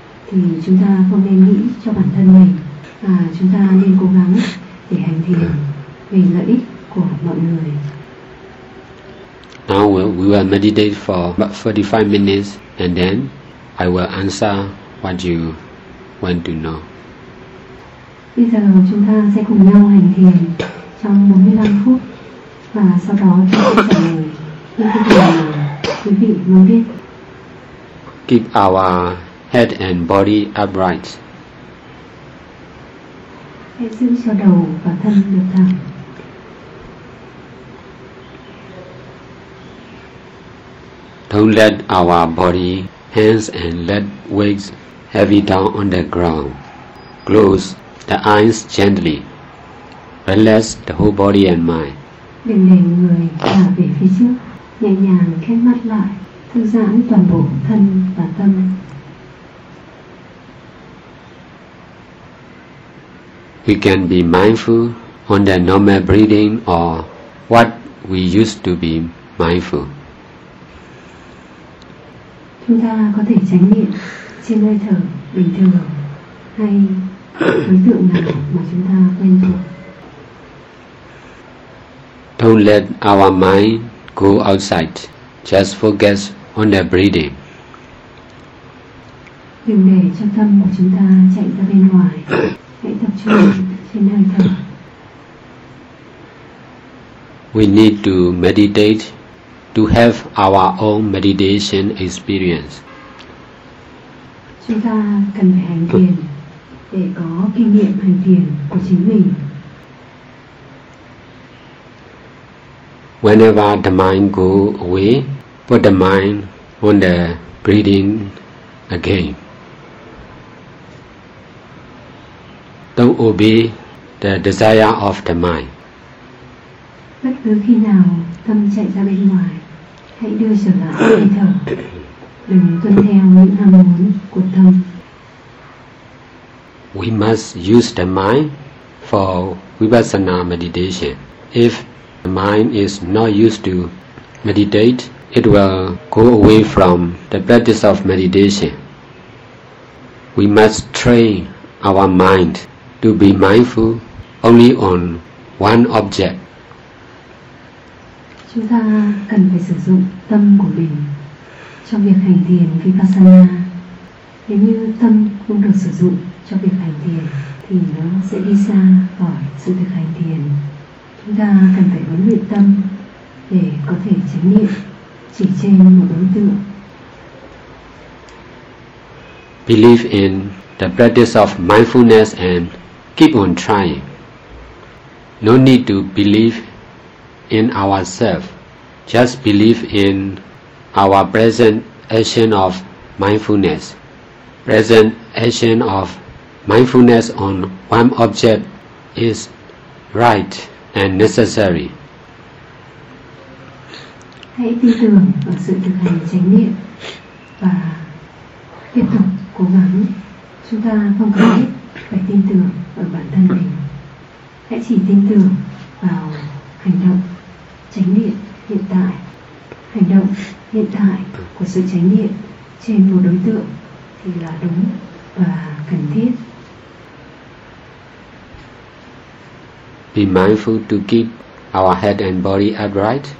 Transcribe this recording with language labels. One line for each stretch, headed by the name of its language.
Vietnamese: Thì chúng ta không nên nghĩ cho bản thân mình, và chúng ta nên cố gắng để hành thiền vì lợi ích của mọi người.
English: Now we will meditate for about 45 minutes and then I will answer what you want to know.
Vietnamese: Bây giờ chúng ta sẽ cùng nhau hành thiền trong 45 phút và sau đó chúng ta sẽ trả lời những câu hỏi mà quý vị muốn biết.
English: Keep our head and body upright.
Vietnamese: Hãy giữ cho đầu và thân được thẳng.
English: Don't let our body, hands and legs heavy down on the ground. Close the eyes gently. Relax the whole body and mind.
Vietnamese: Đừng để người thả về phía trước. nhẹ nhàng khép mắt lại, thư giãn toàn bộ thân và tâm.
English: We can be mindful on the normal breathing or what we used to be mindful.
Vietnamese: Chúng ta có thể chánh niệm trên hơi thở bình thường hay đối tượng nào mà chúng ta quen thuộc.
English: Don't let our mind go outside. Just focus on the breathing.
Vietnamese: Đừng để cho tâm của chúng ta chạy ra bên ngoài. Hãy tập trung trên hơi thở.
English: We need to meditate to have our own meditation experience.
Vietnamese: Chúng ta cần phải hành thiền để có kinh nghiệm hành thiền của chính mình.
English: Whenever the mind go away, put the mind on the breathing again. Don't obey the desire of the mind.
Vietnamese: Bất cứ khi nào tâm chạy ra bên ngoài, hãy đưa trở lại hơi thở. Đừng tuân theo những ham muốn của tâm.
English: We must use the mind for vipassana meditation. If the mind is not used to meditate, it will go away from the practice of meditation. We must train our mind to be mindful only on one object.
Vietnamese: Chúng ta cần phải sử dụng tâm của mình cho việc hành thiền vipassana. Nếu như tâm không được sử dụng cho việc hành thiền thì nó sẽ đi xa khỏi sự việc hành thiền. Chúng ta cần phải huấn luyện tâm để có thể chánh niệm chỉ trên một đối tượng.
English: Believe in the practice of mindfulness and keep on trying. No need to believe in ourselves, just believe in our present action of mindfulness. Present action of mindfulness on one object is right and necessary.
Vietnamese: Hãy tin tưởng vào sự thực hành chánh niệm và tiếp tục cố gắng. Chúng ta không cần thiết phải tin tưởng ở bản thân mình. Hãy chỉ tin tưởng vào hành động chánh niệm hiện tại, hành động hiện tại của sự chánh niệm trên một đối tượng thì là đúng và cần thiết.
English: Be mindful to keep our head and body upright.